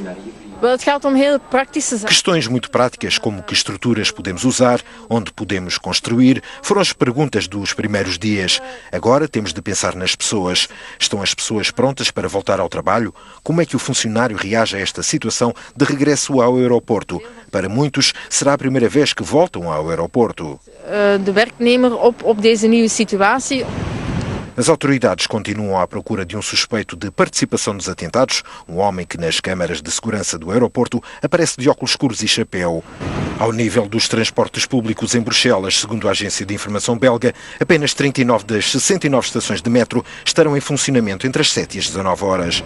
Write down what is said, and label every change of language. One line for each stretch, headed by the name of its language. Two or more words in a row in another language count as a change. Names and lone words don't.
Portuguese: Questões muito práticas, como que estruturas podemos usar, onde podemos construir, foram as perguntas dos primeiros dias. Agora temos de pensar nas pessoas. Estão as pessoas prontas para voltar ao trabalho? Como é que o funcionário reage a esta situação de regresso ao aeroporto? Para muitos, será a primeira vez que voltam ao aeroporto.
Dutch: De werknemer op deze nieuwe situatie.
Portuguese: As autoridades continuam à procura de um suspeito de participação nos atentados, um homem que nas câmaras de segurança do aeroporto aparece de óculos escuros e chapéu. Ao nível dos transportes públicos em Bruxelas, segundo a agência de informação belga, apenas 39 das 69 estações de metro estarão em funcionamento entre as 7 e as 19 horas.